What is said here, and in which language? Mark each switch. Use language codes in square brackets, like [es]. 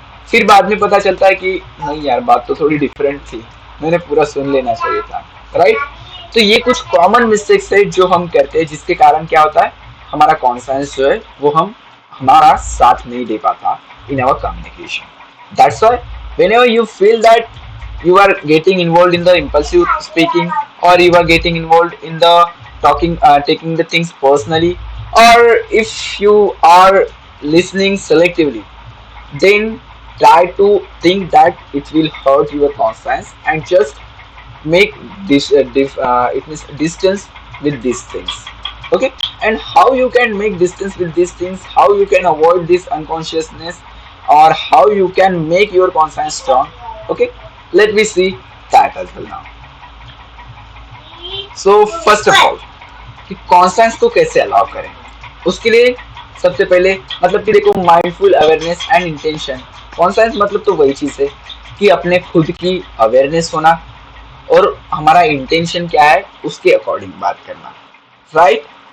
[hi] फिर बाद में पता चलता है कि नहीं यार बात तो थोड़ी डिफरेंट थी, मैंने पूरा सुन लेना चाहिए था, राइट। तो ये कुछ कॉमन मिस्टेक्स है जो हम करते हैं, जिसके कारण क्या होता है, हमारा कॉन्फिडेंस जो है वो हमारा साथ नहीं दे पाता [en] In our communication. That's why whenever you feel that you are getting involved in the impulsive speaking, or you are getting involved in the talking, taking the things personally, or if you are listening selectively, then try to think that it will hurt your conscience and just make this it means distance with these things, okay. And how you can make distance with these things, how you can avoid this unconsciousness, or how you can make your conscience strong, okay, let me see that as well now. [hi] So first of all कि conscious को कैसे allow करें, उसके लिए सबसे पहले मतलब कि देखो mindful awareness and intention. Conscious मतलब तो वही चीज़ है कि अपने खुद की अवेयरनेस होना और हमारा इंटेंशन क्या है उसके अकॉर्डिंग बात करना, राइट।